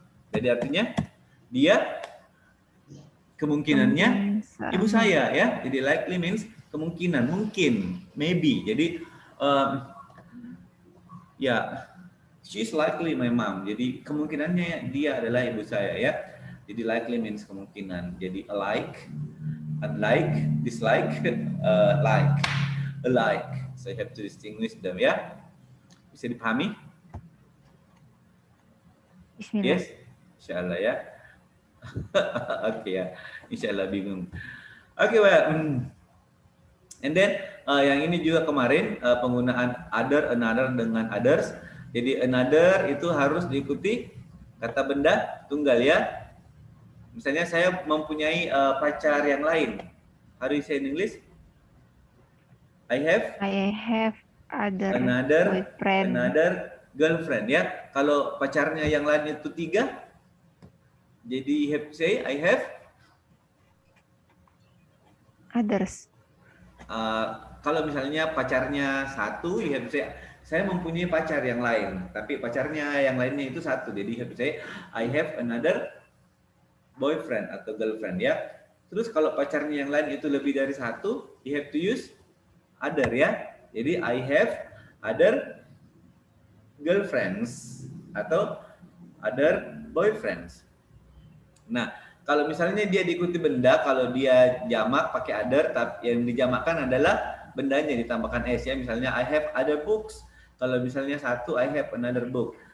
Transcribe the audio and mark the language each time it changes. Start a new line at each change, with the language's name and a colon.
Indonesian: Jadi artinya dia kemungkinannya ibu saya ya. Jadi
English: likely means
Indonesian: kemungkinan, mungkin,
English: maybe.
Indonesian: Jadi ya,
English: she is likely my mom.
Indonesian: Jadi kemungkinannya dia adalah ibu saya ya. Jadi
English: likely means
Indonesian: kemungkinan. Jadi alike, unlike, dislike, like, alike.
English: So you have to distinguish them ya.
Indonesian: Bisa dipahami?
Arabic: Bismillah.
Indonesian: Yes, insyaallah ya. Oke ya, insyaallah bingung.
English: Oke, well, and then
Indonesian: yang ini juga kemarin penggunaan other, another dengan others. Jadi another itu harus diikuti kata benda tunggal ya. Misalnya saya mempunyai pacar yang lain.
English: How do you say in English? I have another boyfriend. Another girlfriend
Indonesian: ya. Kalau pacarnya yang lain itu 3, jadi
English: you have to say I have others.
Indonesian: Kalau misalnya pacarnya 1,
English: you have to say
Indonesian: saya mempunyai pacar yang lain, tapi pacarnya yang lainnya itu 1, jadi
English: you have to say I have another boyfriend
Indonesian: atau girlfriend ya. Terus kalau pacarnya yang lain itu lebih dari 1,
English: you have to use other
Indonesian: ya. Jadi
English: I have other girlfriends
Indonesian: atau
English: other boyfriends.
Indonesian: Nah, kalau misalnya dia diikuti benda, kalau dia jamak pakai other, tapi yang dijamakkan adalah bendanya ditambahkan s ya. Misalnya
English: I have other books.
Indonesian: Kalau misalnya 1,
English: I have another book.